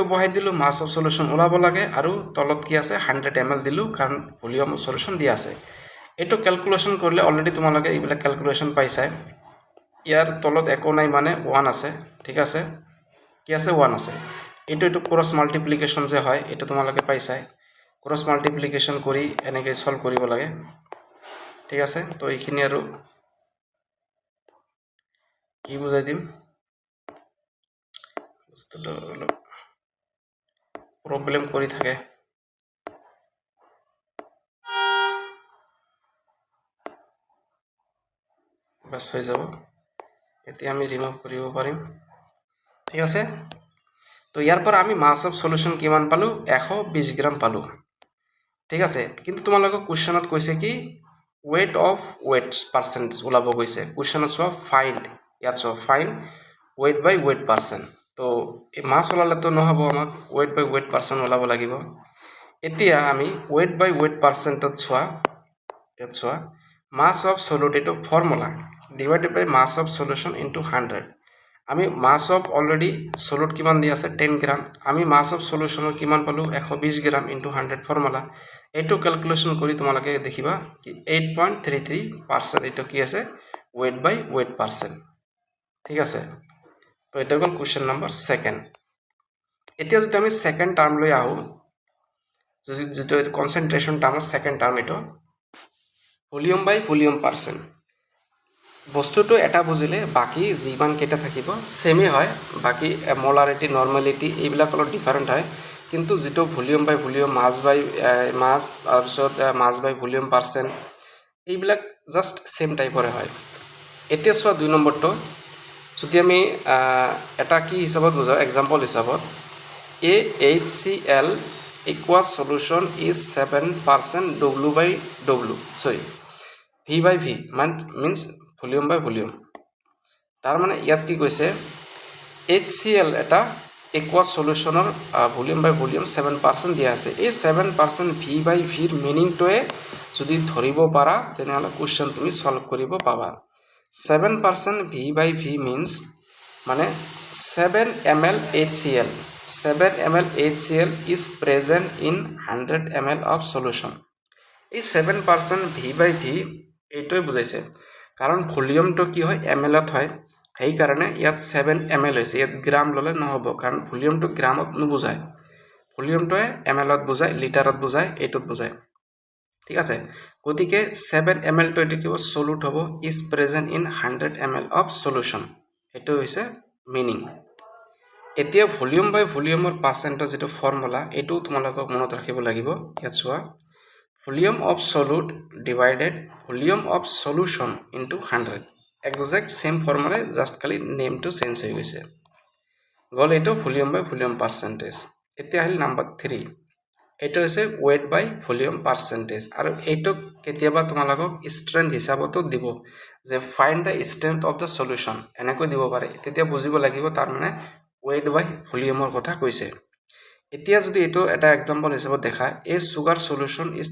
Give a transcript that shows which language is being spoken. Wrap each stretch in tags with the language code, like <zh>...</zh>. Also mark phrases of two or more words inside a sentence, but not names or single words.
<as>বহাই দিলো</as> <en>mass of solution</en> <as>ওলাব লাগে আৰু তলত কি আছে 100 ml দিলো কাৰণ</as> <en>volume of solution</en> <as>দিয়া আছে এইটো ক্যালকুলেশন কৰিলে অলৰেডি তোমালোকে এইবিলাক ক্যালকুলেশন পাইছাই ইয়াৰ তলত একো নাই মানে 1 আছে ঠিক আছে কি আছে 1 আছে এইটো</as> <en>cross multiplication</en> <as>যে হয় এটা তোমালোকে পাইছাই</as> <en>cross multiplication</en> <as>কৰি এনেকৈ সলভ কৰিব লাগে ঠিক আছে তো এইখিনি আৰু কি বুজাই দিম বস্তুটো অলপ প্রবলেম কৰি থাকে বাস হৈ যাব এতিয়া আমি ৰিমুভ কৰিব পাৰিম ঠিক আছে তো ইয়াৰ পৰা আমি</as> <en>mass of solution</en> <as>কিমান পালো 120 গ্রাম পালো ঠিক আছে কিন্তু তোমালোকক কোশ্চেনত কৈছে কি</as> <en>weight of weights percent</en> <as>ওলাব কৈছে কোশ্চেনত চোৱা ফাইন্ড ইয়াত চোৱা</as> <en>find weight by weight percent</en> <as>তো এই মাস ওলালে তো নহব আমাক</as> <en>weight by weight percent</en> <as>ওলাব লাগিব এতিয়া আমি</as> <en>weight by weight percent</en> <as>চোৱা ইয়াত চোৱা</as> <en>mass of solute</en> <as>এটো</as> <en>formula divided by mass of solution into 100</en> <as>আমি</as> <en>mass of already solute</en> <as>কিমান দি আছে 10 গ্রাম আমি</as> <en>mass of solution</en> <as>কিমান পালো 120 গ্রাম</as> <en>into 100 formula</en> <as>এইটো ক্যালকুলেশন কৰি তোমালোকে দেখিবা কি 8.33% এটো কি আছে</as> <en>weight by weight percent</en> <as>ঠিক আছে তো এটা হল</as> <en>question number 2</en> <as>এতিয়া যদি আমি</as> <en>second term</en> <as>লৈ আহো যেটো</as> <en>concentration term second term</en> <as>এটো</as> <en>volume by volume percent</en> <as>বস্তুটো এটা বুজিলে বাকি যিমান কেটা থাকিব সেমে হয় বাকি</as> <en>molarity normality</en> <as>এইবিলাক অলপ ডিফারেন্ট হয় কিন্তু যেটো</as> <en>volume by volume mass by mass</en> <as>তাৰপিছত</as> <en>mass by volume percent</en> <as>এইবিলাক</as> <en>just same</en> <as>টাইপৰে হয় এতিয়া চোৱা 2 নম্বৰটো যদি আমি এটা কি হিচাপত বুজাও এক্সাম্পল হিচাপত</as> <en>HCl aqueous solution is 7% W by W sorry V by V means volume by volume</en> <as>তাৰ মানে ইয়াত কি কৈছে HCl এটা</as> <en>aqueous solution</en> <as>ৰ</as> <en>volume by volume</en> <as>7% দিয়া আছে এই 7%</as> <en>V by V</en> <as>ৰ মিনিংটোৱে যদি ধৰিব পাৰা তেনেহলে কোশ্চেন তুমি সলভ কৰিব পাবা</as> <en>7% V by V means</en> <as>মানে</as> <en>7 ml HCl 7 ml HCl is present in 100 ml of solution</en> <as>এই</as> <en>7% V by V</en> <as>এইটোই বুজাইছে কাৰণ ভলিউমটো কি হয় ml ত হয় এই কাৰণে ইয়াত 7 ml হৈছে ইয়াত গ্রাম ললে নহব কাৰণ ভলিউমটো গ্রামত নুবুজায় ভলিউমটোৱে ml ত বুজায় লিটাৰত বুজায় এইটোত বুজায় ঠিক আছে গতিকে 7 ml টো এটো কি সলিউট হ'ব</as> <en>is present in 100 ml of solution</en> <as>এটো হৈছে মিনিং এতিয়া</as> <en>volume by volume percentage</en> <as>যেটো ফর্মুলা এটো তোমালোকক মনত ৰাখিব লাগিব ইয়াত চোৱা</as> <en>volume of solute divided volume of solution into 100 exact same formula just</en> <as>খালি</as> <en>name to change</en> <as>হৈ গৈছে গল এটো</as> <en>volume by volume percentage</en> <as>এতিয়া আহিল নাম্বার 3 এটো হৈছে</as> <en>weight by volume percentage</en> <as>আৰু এটো কেতিয়াবা তোমালোকক strength হিচাপতো দিব যে</as> <en>find the strength of the solution</en> <as>এনেকৈ দিব পাৰে তেতিয়া বুজিব লাগিব তাৰ মানে</as> <en>weight by volume</en> <as>ৰ কথা কৈছে এতিয়া যদি এটো এটা एग्जांपल হিচাপত দেখা</as> <en>a sugar solution is</en>